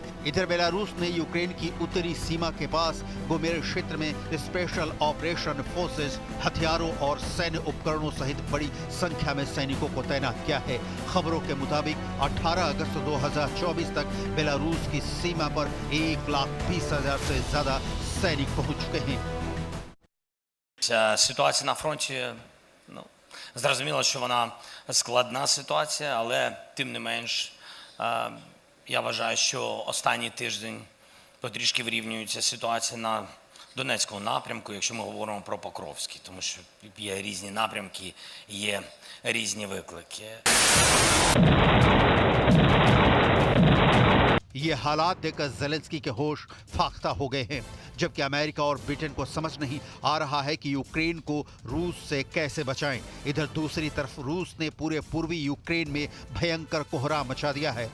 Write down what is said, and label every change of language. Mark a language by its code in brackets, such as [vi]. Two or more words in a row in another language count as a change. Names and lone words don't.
[hi] इधर बेलारूस ने यूक्रेन की उत्तरी सीमा के पास गोमेल क्षेत्र में [en] special operation forces, [hi] हथियारों और सैन्य उपकरणों सहित बड़ी संख्या में सैनिकों को तैनात किया है। खबरों के मुताबिक 18 अगस्त 2024 तक बेलारूस की सीमा पर 1,20,000 से ज्यादा सैनिक पहुंच चुके हैं। [uk] Ситуація на фронті, зрозуміло, що вона складна ситуація, але тим не менш, я вважаю, що останній тиждень потрішки вирівнюється ситуація на Донецькому напрямку, якщо ми говоримо про Покровський, тому що є різні напрямки, є різні виклики. [hi] ये हालात देखकर ज़ेलेंस्की के होश फाख्ता हो गए हैं, जबकि अमेरिका और ब्रिटेन को समझ नहीं आ रहा है कि यूक्रेन को रूस से कैसे बचाएं। इधर दूसरी तरफ रूस ने पूरे पूर्वी यूक्रेन में भयंकर कोहराम मचा दिया है।